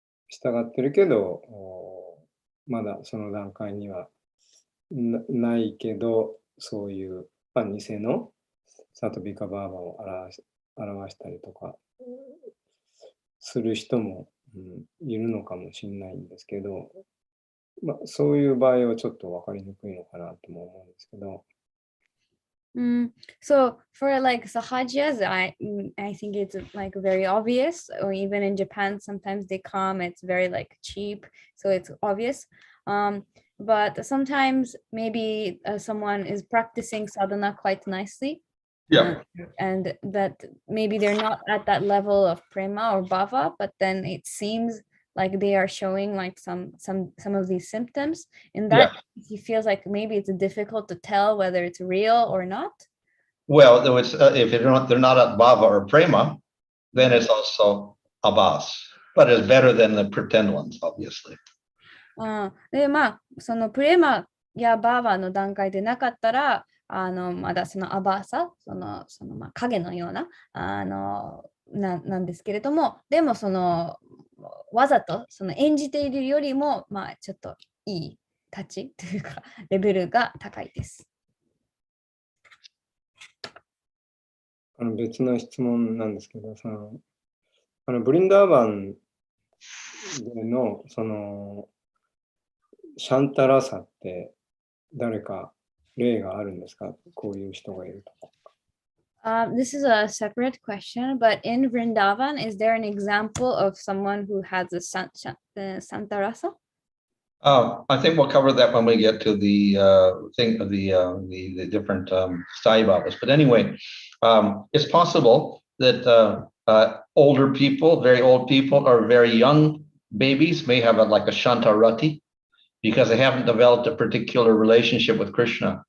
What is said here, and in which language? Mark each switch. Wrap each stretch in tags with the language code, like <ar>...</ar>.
<ja>従ってるけど、まだその段階にはないけど、そういう偽のサトビカバーバを表したりとかする人もいるのかもしれないんですけど、そういう場合はちょっと分かりにくいのかなとも思うんですけど。</ja> <en>So for like sahajas, I think it's like very obvious, or even in Japan, sometimes they come, it's very like cheap, so it's obvious. But sometimes maybe someone is practicing sadhana quite nicely. Yeah. And that maybe they're not at that level of prema or bhava, but then it seems like they are showing like some of these symptoms. In that he feels like maybe it's difficult to tell whether it's real or not. Well, if they're not at bhava or prema, then it's also abhas, but it's better than the pretend ones, obviously.</en> <ja>でそのプレマやバーバーの段階でなかったらまだそのアバーサ、その影のようななんですけれども、でもわざと演じているよりもちょっといい立ちというかレベルが高いです。別の質問なんですけど、ブリンダーバンでのシャンタラサって誰か例があるんですか？こういう人がいるとか。</ja> <en>This is a separate question, but in Vrindavan, is there an example of someone who has a Santa Rasa? I think we'll cover that when we get to the thing of the different Sai Babas. But anyway, it's possible that older people, very old people, or very young babies may have like a Shantarati because they haven't developed a particular relationship with Krishna.</en>